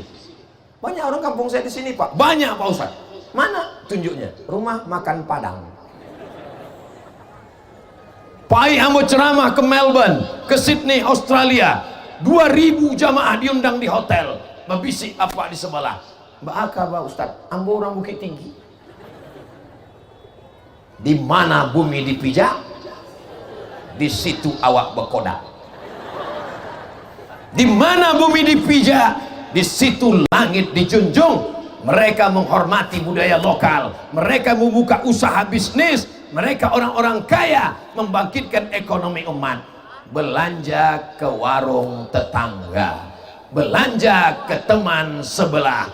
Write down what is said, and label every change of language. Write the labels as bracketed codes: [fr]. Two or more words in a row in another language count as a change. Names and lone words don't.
[id] Banyak orang kampung saya di sini Pak. Banyak Pak Ustadz. Mana tunjuknya? Rumah makan Padang. [min] Pai Ambo ceramah ke Melbourne, ke Sydney, Australia. [id] 2000 jamaah diundang di hotel. Membisik apa di sebelah. [min] Mbak Aka Pak Ustadz, Ambo orang Bukit Tinggi. [id] Di mana bumi dipijak, di situ awak berkodak. Di mana bumi dipijak, di situ langit dijunjung. Mereka menghormati budaya lokal, mereka membuka usaha bisnis, mereka orang-orang kaya, membangkitkan ekonomi umat. Belanja ke warung tetangga, belanja ke teman sebelah.